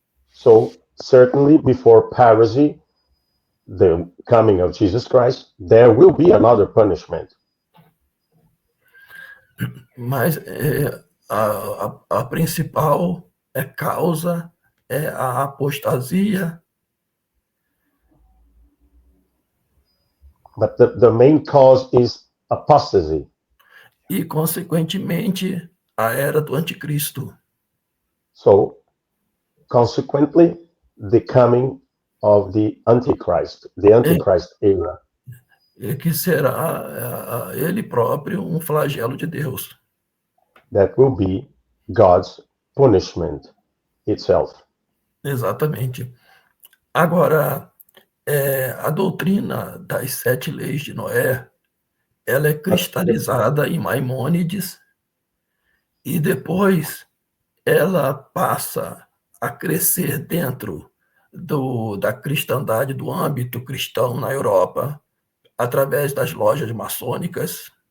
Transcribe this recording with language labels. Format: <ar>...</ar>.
<en>So certainly before parousia, the coming of Jesus Christ, there will be another punishment.</en> <pt>Mas a principal causa é a apostasia.</pt> <en>But the main cause is apostasy.</en> <pt>E, consequentemente, a era do anticristo.</pt> <en>So, consequently, the coming of the Antichrist era.</en> <pt>Que será ele próprio um flagelo de Deus.</pt> <en>That will be God's punishment itself.</en> <pt>Exatamente. Agora, a doutrina das 7 leis de Noé, ela é cristalizada em Maimônides e depois ela passa a crescer dentro da cristandade, do âmbito cristão na Europa, através das lojas maçônicas.</pt>